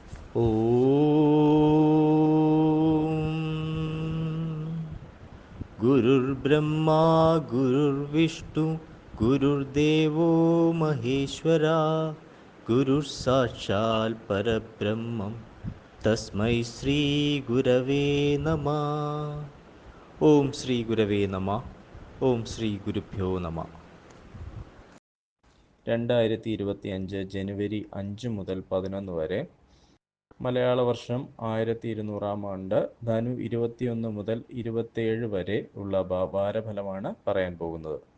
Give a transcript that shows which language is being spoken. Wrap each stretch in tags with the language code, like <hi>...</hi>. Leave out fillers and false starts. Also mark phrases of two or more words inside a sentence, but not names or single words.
<sa>गुरुर्ब्रह्मा गुरुर्विष्णु गुरुर्देवो महेश्वरा गुरुः परब्रह्मं तस्मै श्रीगुरवे नमः. ഓം ശ്രീ ഗുരവേ നമ. ഓം ശ്രീ ഗുരുഭ്യോ നമ.</sa> <ml>2025 ജനുവരി 5 മുതൽ 11 വരെ മലയാള വർഷം 1200 ആണ്ട് ധനു 21 മുതൽ 27 വരെ ഉള്ള വാരഫലമാണ് പറയാൻ പോകുന്നത്.</ml>